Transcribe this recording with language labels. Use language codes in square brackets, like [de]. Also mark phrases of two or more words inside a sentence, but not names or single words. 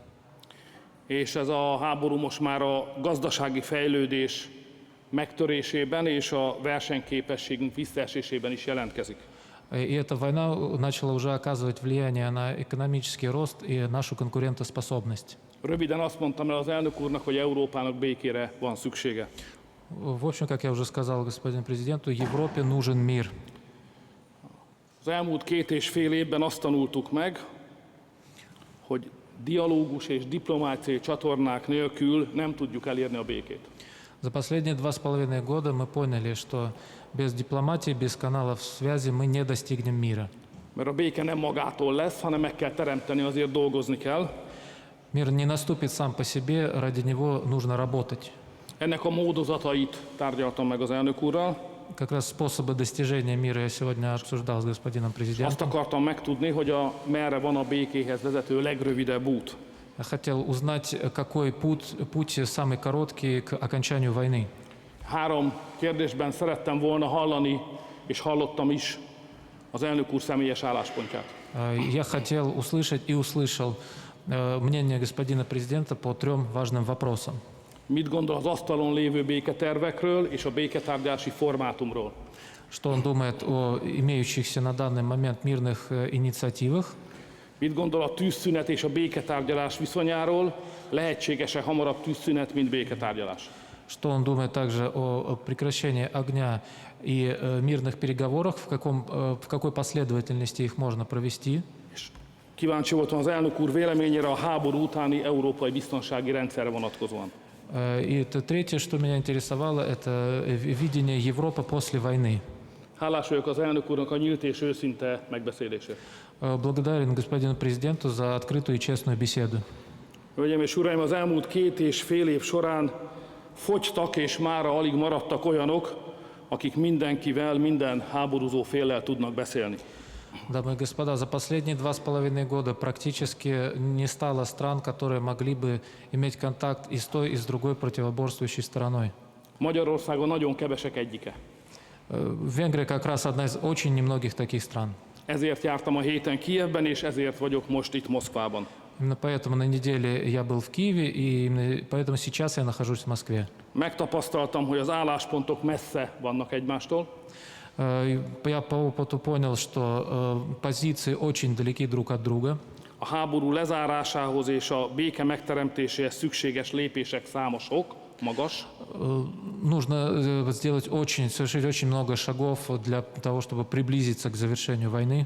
[hu] és ez a háború most már a gazdasági fejlődés megtörésében és a versenyképességünk visszaesésében is jelentkezik. [ru] И эта война начала уже оказывать влияние на экономический рост и нашу конкурентоспособность. [hu] Röviden azt mondtam el az elnök úrnak, hogy Európának békére van szüksége. [ru] В общем, как я уже сказал господину президенту, Европе нужен мир. [hu] Az elmúlt 2,5 évben azt tanultuk meg, hogy dialógus és diplomáciai csatornák nélkül nem tudjuk elérni a békét. [ru] За последние 2,5 года мы поняли, что без дипломатии, без каналов связи мы не достигнем мира. [hu] Mert a béke nem magától lesz, hanem meg kell teremteni, azért dolgozni kell. [ru] Мир не наступит сам по себе, ради него нужно работать. [hu] Ennek a módozatait tárgyaltam meg az elnök úrral. [ru] Как раз способы достижения мира я сегодня обсуждал с господином [hu] Azt [ru] президентом. [hu] akartam megtudni, hogy merre van a békéhez vezető legrövidebb út. [ru] Я хотел узнать, какой путь самый короткий к окончанию войны. [hu] 3 kérdésben szerettem volna hallani, és hallottam is az elnök úr személyes álláspontját. [ru] Я хотел услышать и услышал мнение господина президента по 3 важным вопросам. [hu] Mit gondol az asztalon lévő béketervekről és a béketárgyási formátumról? [ru] Что он думает о имеющихся на данный момент мирных инициативах? [hu] Mit gondol a tűzszünet és a béketárgyalás viszonyáról? Lehetséges-e hamarabb tűzszünet, mint béketárgyalás? [ru] Что он думает также о прекращении огня и мирных переговорах, в какой последовательности их можно провести? [hu] És kíváncsi voltam az elnök úr véleményére a háború utáni európai biztonsági rendszerre vonatkozóan. [ru] И это третье, что меня интересовало, это видение Европы после войны. [hu] Hálás vagyok az elnök úrnak a nyílt és őszinte megbeszélésért. [ru] Благодарен господину президенту за открытую и честную беседу. [hu] Hölgyeim és uraim, az elmúlt 2,5 év során fogytak és mára alig maradtak olyanok, akik mindenkivel, minden háborúzó féllel tudnak beszélni. [ru] Дамы и господа, за последние 2,5 года практически не стало стран, которые могли бы иметь контакт и с той, и с другой противоборствующей стороной. [hu] Magyarországon nagyon kevesek egyike. [ru] Венгрия как раз одна из очень немногих таких стран. [hu] Ezért jártam a héten Kijevben, és ezért vagyok most itt Moszkvában. [ru] Именно поэтому на неделе я был в Киеве, и именно поэтому сейчас я нахожусь в Москве. [hu] Megtapasztaltam, hogy az álláspontok messze vannak egymástól, [ru] Я по опыту понял, что позиции очень далеки друг от друга. [hu] a háború lezárásához és a béke megteremtéséhez szükséges lépések száma sok, magas, [ru] Нужно совершить очень много шагов для того, чтобы приблизиться к завершению войны.